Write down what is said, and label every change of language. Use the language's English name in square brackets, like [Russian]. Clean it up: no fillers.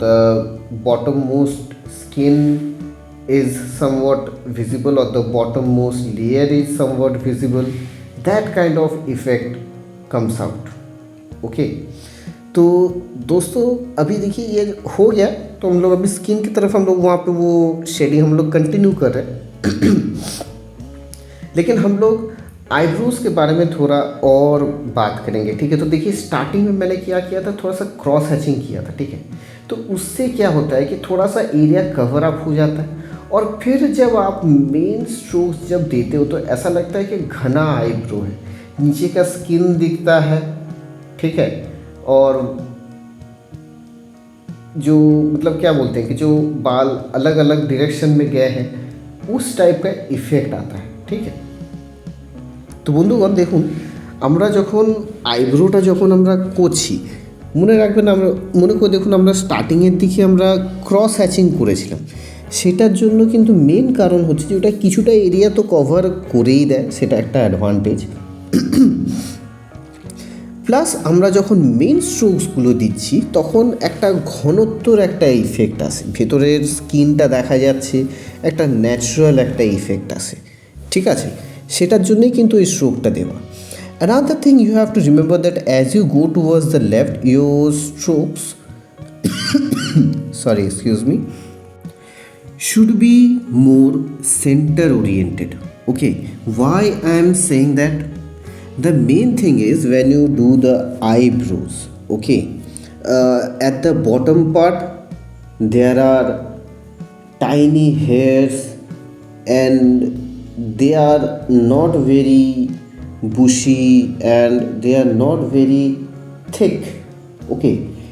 [English] The bottommost skin is somewhat visible, or the bottommost layer is somewhat visible. That kind of effect comes out, okay। [Hindi] तो दोस्तों अभी देखिए ये हो गया, तो हम लोग अभी स्किन की तरफ हम लोग वहाँ पे वो शेडिंग हम लोग कंटिन्यू कर रहे हैं। लेकिन हम लोग आईब्रोज के बारे में थोड़ा और बात करेंगे, ठीक है। तो देखिए स्टार्टिंग में मैंने क्या किया था, थोड़ा सा क्रॉस हैचिंग किया था, ठीक है। तो उससे क्या होता है कि थोड़ा सा एरिया कवर अप हो जाता है, और फिर जब आप मेन स्ट्रोक्स जब देते हो तो ऐसा लगता है कि घना आईब्रो है, नीचे का स्किन दिखता है, ठीक है। और जो मतलब क्या बोलते हैं कि जो बाल अलग अलग डायरेक्शन में गए हैं, उस टाइप का इफेक्ट आता है, ठीक है। [Bangla] তো বন্ধুগণ দেখুন, আমরা যখন আইব্রোটা যখন আমরা করছি, মনে রাখবেন, আমরা মনে করে দেখুন, আমরা স্টার্টিংয়ের দিকে আমরা ক্রস হ্যাচিং করেছিলাম, সেটার জন্য কিন্তু মেন কারণ হচ্ছে যে ওটা কিছুটা এরিয়া তো কভার করেই দেয়, সেটা একটা অ্যাডভান্টেজ। প্লাস আমরা যখন মেন স্ট্রোকসগুলো দিচ্ছি তখন একটা ঘনত্বর একটা ইফেক্ট আসে, ভেতরের স্কিনটা দেখা যাচ্ছে, একটা ন্যাচারাল একটা ইফেক্ট আসে, ঠিক আছে। সেটার জন্যই কিন্তু এই স্ট্রোকটা দেওয়া। [English] Another thing you have to remember that as you go towards the left, your strokes sorry, excuse me, should be more center oriented, okay। Why I am saying that? The main thing is when you do the eyebrows, okay, at the bottom part there are tiny hairs, and they are not very bushy, and they are not very thick, okay।